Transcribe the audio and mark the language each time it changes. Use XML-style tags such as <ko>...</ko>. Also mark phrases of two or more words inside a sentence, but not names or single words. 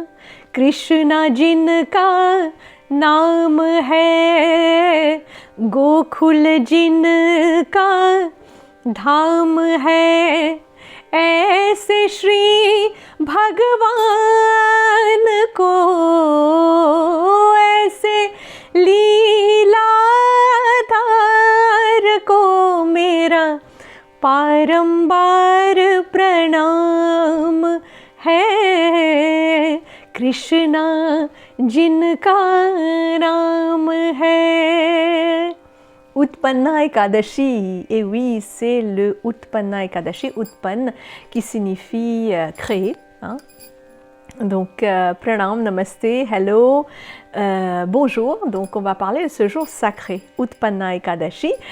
<hi>Krishna जिनका नाम है, गोकुल जिनका धाम है, ऐसे श्री भगवान को, ऐसे लीलाधार को मेरा बारंबार प्रणाम है। कृष्णा जिनका नाम है।</hi> <fr>Utpanna Ekadashi, et oui, c'est le Utpanna Ekadashi, Utpanna qui signifie créer. Hein? Donc,</fr> <hi>प्रणाम, नमस्ते,</hi> <fr>hello, bonjour. Donc, on va parler de ce jour sacré, Utpanna Ekadashi.</fr>